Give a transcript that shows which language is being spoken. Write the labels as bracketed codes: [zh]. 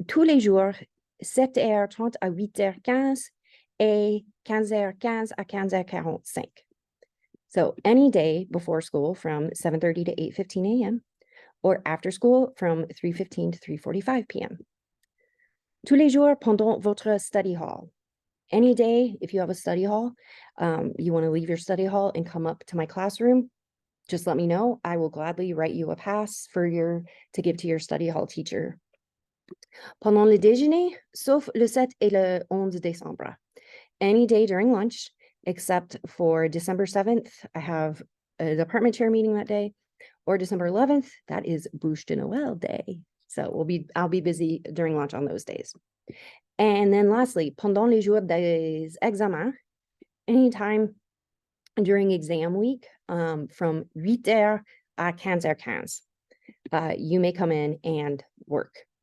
[fr] Tous les jours, 7h30 à 8h15 et 15h15 à 15h45. [en] So any day before school from 7:30 to 8:15 a.m. or after school from 3:15 to 3:45 p.m. [fr] Tous les jours pendant votre [en] study hall. Any day, if you have a study hall, you want to leave your study hall and come up to my classroom, just let me know. I will gladly write you a pass to give to your study hall teacher. [fr] Pendant le déjeuner, sauf le 7 et le 11 décembre. [en] Any day during lunch, except for December 7th, I have a department chair meeting that day, or December 11th, that is Bouche de Noël day. So I'll be busy during lunch on those days. And then lastly, [fr] pendant les jours des examens, [en] anytime during exam week, from 8h à 15h15, you may come in and work.